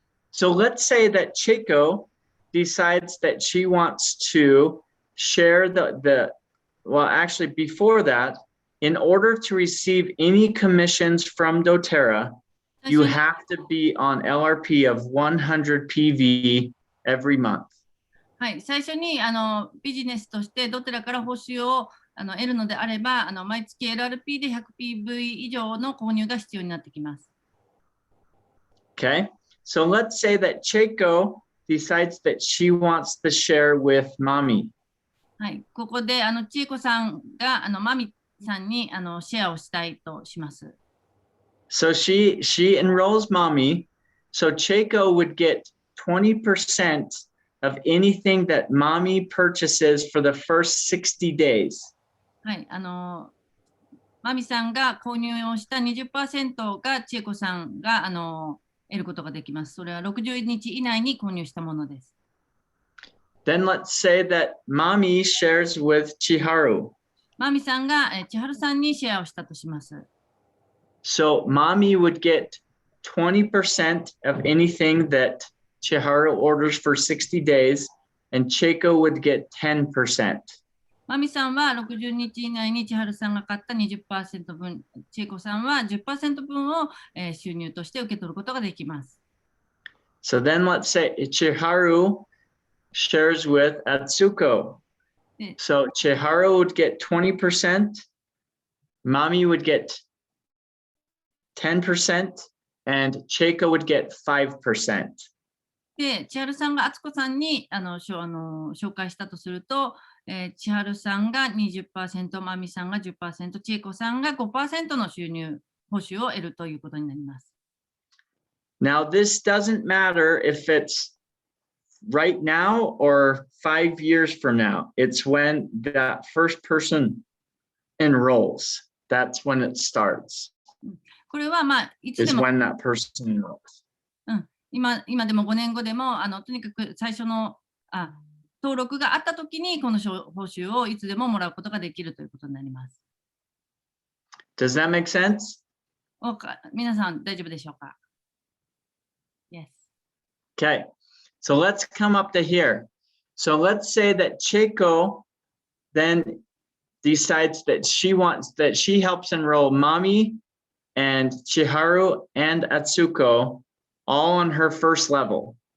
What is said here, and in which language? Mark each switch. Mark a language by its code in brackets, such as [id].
[en] So let's say that Chico decides that she wants to share well, actually before that, in order to receive any commissions from doTERRA, you have to be on LRP of 100 PV every month. [ja] はい、最初にビジネスとしてどちらから報酬を得るのであれば、毎月 LRP で 100PV 以上の購入が必要になってきます。 [en] Okay, so let's say that Chico decides that she wants to share with mommy. [ja] はい、ここで千恵子さんがマミさんにシェアをしたいとします。 [en] So she enrolls mommy, so Chico would get 20% of anything that mommy purchases for the first 60 days. [ja] はい、マミさんが購入をした 20% が千恵子さんが得ることができます。それは60日以内に購入したものです。 [en] Then let's say that mommy shares with Chiharu. [ja] マミさんが千春さんにシェアをしたとします。 [en] So mommy would get 20% of anything that Chiharu orders for 60 days, and Chico would get 10%. [ja] マミさんは60日以内に千春さんが買った 20% 分、千恵子さんは 10% 分を収入として受け取ることができます。 [en] So then let's say Chiharu shares with Atsuko. So Chiharu would get 20%, mommy would get 10%, and Chico would get 5%. [ja] で、千春さんが敦子さんに紹介したとすると、千春さんが 20%、マミさんが 10%、千恵子さんが 5% の収入、報酬を得るということになります。 [en] Now, this doesn't matter if it's right now or 5 years from now. It's when that first person enrolls. That's when it starts. [ja] これはまあ、いつで [en] Is [ja] も、 [en] when that person enrolls. [ja] 今でも5年後でもとにかく最初の登録があったときにこの報酬をいつでももらうことができるということになります。 [en] Does that make sense? [ja] 皆さん大丈夫でしょうか？ [en] Yes. Okay, so let's come up to here. So let's say that Chico then decides that she helps enroll Mami and Chiharu and Atsuko all on her first level.